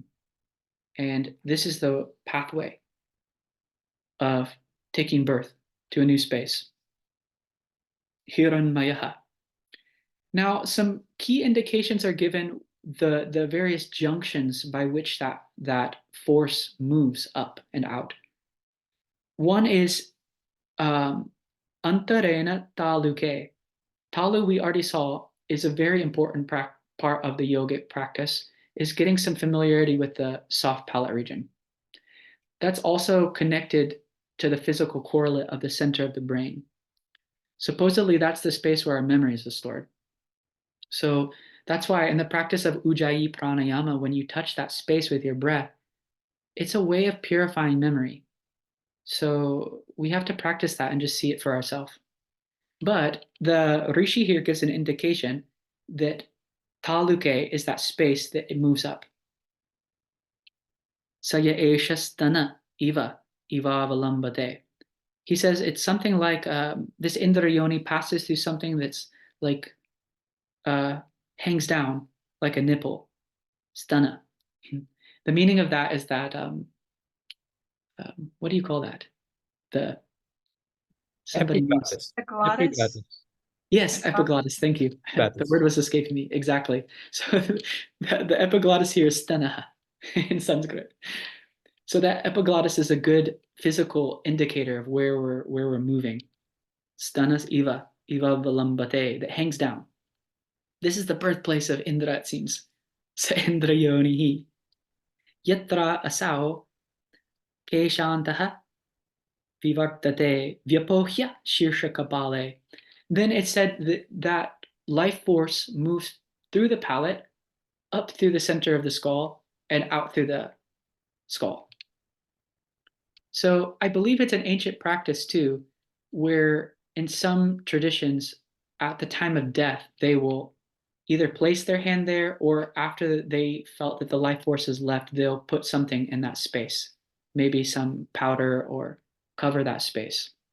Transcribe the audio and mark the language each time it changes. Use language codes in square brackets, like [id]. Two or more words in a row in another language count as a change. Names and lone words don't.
[en] And this is the pathway of taking birth to a new space. [sa] Hiranmayaha. [en] Now, some key indications are given the various junctions by which that force moves up and out. One is [sa] अन्तरेण तालुके. [en] Talu, we already saw, is a very important part of the yogic practice, is getting some familiarity with the soft palate region. That's also connected to the physical correlate of the center of the brain. Supposedly, that's the space where our memories are stored. So that's why in the practice of Ujjayi pranayama, when you touch that space with your breath, it's a way of purifying memory. So we have to practice that and just see it for ourselves. But the Rishi here gives an indication that taluke is that space that it moves up. [sa] सयः एष स्तन इव अवलम्बते. [en] He says it's something like this Indrayoni passes through something that's like hangs down like a nipple, stana. The meaning of that is that what do you call that? The somebody needs Epiglottis. Yes, epiglottis. Thank you. The word was escaping me. Exactly. So the epiglottis here is stana in Sanskrit. So that epiglottis is a good physical indicator of where we're moving. [sa] स्तनस् इव वलम्बते, [en] that hangs down. This is the birthplace of Indra, it seems. [sa] स इन्द्रयोनिः. यत्र असौ केशान्तः विवर्तते व्यपोह्य शीर्ष कपाले. [en] Then it said that life force moves through the palate, up through the center of the skull, and out through the skull. So I believe it's an ancient practice too, where in some traditions, at the time of death, they will either place their hand there, or after they felt that the life force has left, they'll put something in that space, maybe some powder, or cover that space.